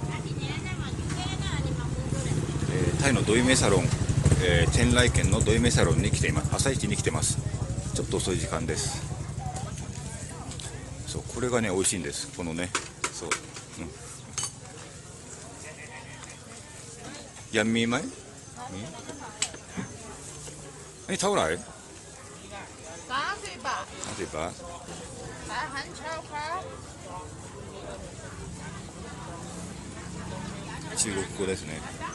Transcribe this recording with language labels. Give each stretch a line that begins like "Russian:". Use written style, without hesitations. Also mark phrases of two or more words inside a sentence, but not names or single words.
Japanese: タイのドイメサロン、チェンライ県のドイメサロンに来ています。朝市に来てます。ちょっと遅い時間です。そう、これがね美味しいんです。このね、そう、
Thai: ยังมีไหม นี่เท่าไหร่30 บาทอาหารเช้าครับ
Japanese: 中国語ですね。